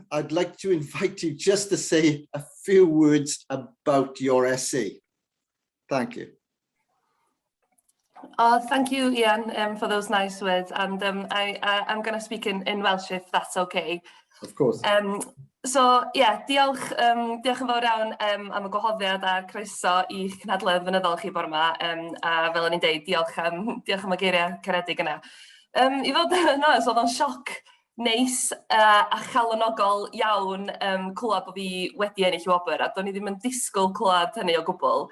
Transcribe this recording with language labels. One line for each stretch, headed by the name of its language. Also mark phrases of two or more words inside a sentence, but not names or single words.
English: I'd like to invite you just to say a few words about your essay. Thank you. Oh, thank you, Ieuan, for those nice words. And I'm going to speak in Welsh, if that's okay. Of course.
Welsh: Diolch yn fawr iawn am y gwahoddiad a croeso i'ch cynhadledd fynyddol chi bore yma. A fel o'n i'n deud, diolch am y geiriau caredig yna. I fod yn oes, oedd o'n sioc neis a chalonogol iawn clywed bod fi wedi ennill i wobr, a do'n i ddim yn disgwyl clywed hynny o gwbl.